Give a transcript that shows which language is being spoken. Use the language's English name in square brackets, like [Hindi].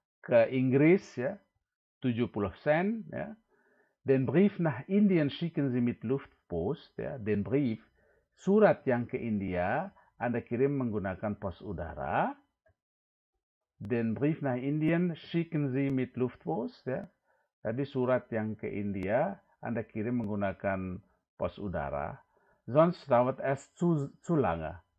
[Indonesian] Ke Inggris, ya, 70 Cent, ya. [German] Den Brief nach Indien schicken Sie mit Luftpost, ya. Den Brief, [Indonesian] surat yang ke India, Anda kirim menggunakan pos udara. [German] Den Brief nach Indien schicken Sie mit Luftpost, ya. [Indonesian] Tadi surat yang ke India, Anda kirim menggunakan pos udara. [German] Sonst dauert es zu lange.